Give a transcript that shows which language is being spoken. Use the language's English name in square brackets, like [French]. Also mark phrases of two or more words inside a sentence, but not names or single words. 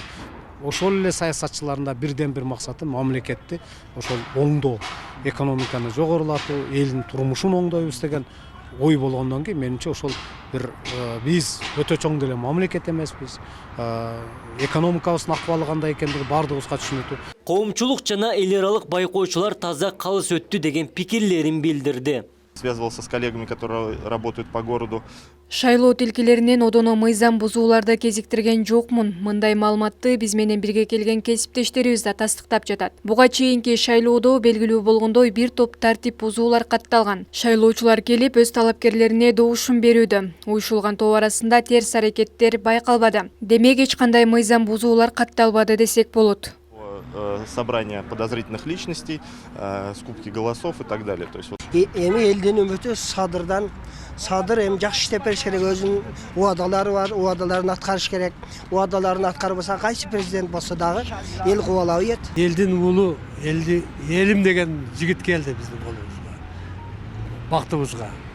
[Kyrgyz] Ошол эле саясатчыларында бирден бир максаты мамлекетти ошол оңдоо, экономиканы жогорулатуу, элдин турмушун оңдойбуз деген ой болгондон кийин менимче ошол бир биз өтө чоң деле мамлекет эмеспиз. Экономикабыздын акыбалы кандай экендиги бардыгыбызга түшүнүктүү. Коомчулук жана эл аралык байкоочулар таза калыс өттү деген пикирлерин билдирди. [Russian] Связывался с коллегами, которые работают по городу. [Kyrgyz] Шайлоо тилкелеринен одоно мыйзам бузууларды кезиктирген жокмун. Мындай маалыматты биз менен бирге келген кесиптештерибиз да тастыктап жатат. Буга чейинки шайлоодо белгилүү болгондой бир топ тартип бузуулар катталган. Шайлоочулар келип өз талапкерлерине добушун берүүдө. Уюшулган топ арасында терс аракеттер байкалбады. Демек эч кандай мыйзам бузуулар катталбады десек болот. [Russian] собрания подозрительных личностей, скупки голосов и так далее. То есть, [Kyrgyz] Эми элдин үмүтү Садыр эми жакшы иштеп бериш керек, өзүнүн убадалары бар, убадаларын аткарыш керек. Убадаларын аткарбаса кайсы президент болсо дагы эл кубалап ийет. Элдин уулу, элим деген жигит келди биздин колубузга, бактыбызга.